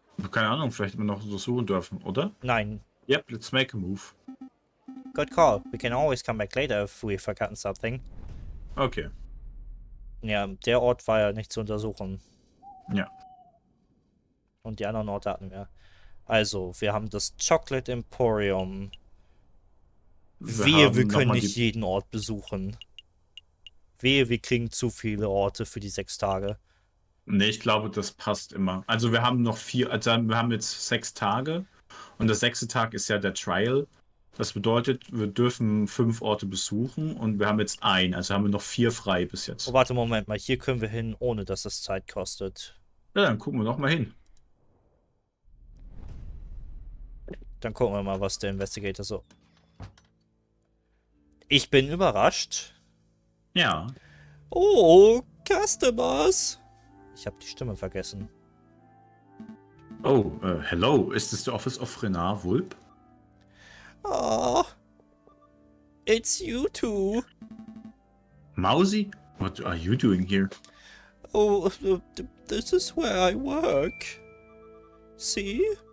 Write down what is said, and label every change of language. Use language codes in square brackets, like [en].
[de] Keine Ahnung, vielleicht wir noch so suchen dürfen, oder? Nein. [en] Yep, let's make a move. Good call. We can always come back later if we've forgotten something. Okay, [de] Ja, der Ort war ja nicht zu untersuchen. ja. Und die anderen Orte hatten wir. Also, wir haben das Chocolate Emporium. Wir Wehe, wir haben können nochmal nicht die... jeden Ort besuchen. Wehe, wir kriegen zu viele Orte für die 6 Tage. Nee, ich glaube, das passt immer. Also wir haben noch vier, also wir haben jetzt 6 Tage und der 6. Tag ist ja der Trial. Das bedeutet, wir dürfen 5 Orte besuchen und wir haben jetzt also haben wir noch 4 frei bis Oh, jetzt. warte, Moment mal. Hier können wir hin, ohne dass es Zeit kostet. Ja, dann gucken wir noch mal hin. Dann gucken wir mal, was der Investigator so. Ich bin überrascht. Ja. [en] Oh, Customers. [de] Ich habe die Stimme vergessen. [en] Oh, hello. Is this the office of Renard Wulp? Ah, it's you two. Mousy? What are you doing here? Oh, this is where I work. See?